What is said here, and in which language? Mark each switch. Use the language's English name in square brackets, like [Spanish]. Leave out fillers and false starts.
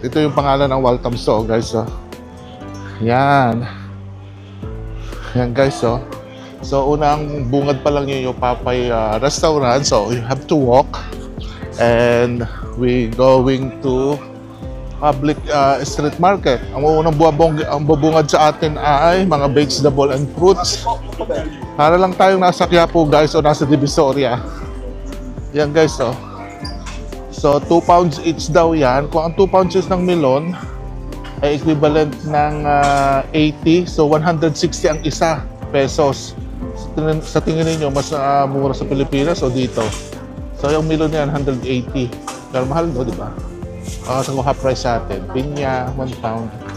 [Filipino] Ito yung pangalan ng Walthamstow guys. Yan. Yan guys. So unang bungad pa lang yun yung Papay restaurant. [English] So you have to walk and we going to public street market. [Filipino] Ang unang bubungad sa atin ay mga [English] vegetable and fruits. [Filipino] Para lang tayong nasa Quiapo guys o nasa Divisoria. Yan guys So 2 pounds each daw yan. Kung ang 2 pounds is ng melon ay equivalent ng 80. So 160 ang isa pesos. sa tingin ninyo, mas mura sa Pilipinas o dito? So yung melon yan, 180. Pero mahal do, di ba? Sa half price sa atin. Pinya, 1 pound.